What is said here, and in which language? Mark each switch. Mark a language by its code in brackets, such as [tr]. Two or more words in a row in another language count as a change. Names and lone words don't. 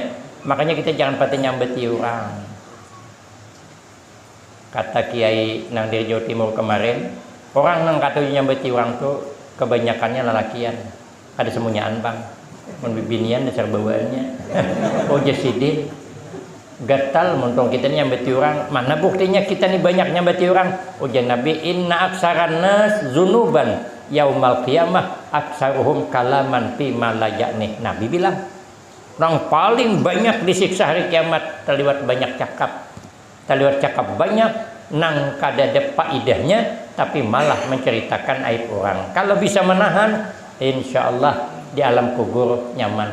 [bjn] Makanya kita jangan pati nyambeti orang. Kata Kiai nang dari Jawa Timur kemarin, orang nang kata nyambeti orang tuh kebanyakannya lelakian, ada semunyaan bang, membibinian dasar bawaannya. Oh jasidin, gatal muntong kita nyambeti orang, mana buktinya kita nih banyak nyambeti orang? Ujar Nabi, [ar] إن أكثر الناس ذنوبا يوم القيامة أكثرهم كلاما فيما لا يعنيه. [id] Nabi bilang, orang paling banyak disiksa hari kiamat terlibat banyak cakap. [bjn] Terlihat cakap banyak nang kada ada faedahnya tapi malah menceritakan aib orang. Kalau bisa menahan [ar] إن شاء الله [bjn] di alam kubur nyaman.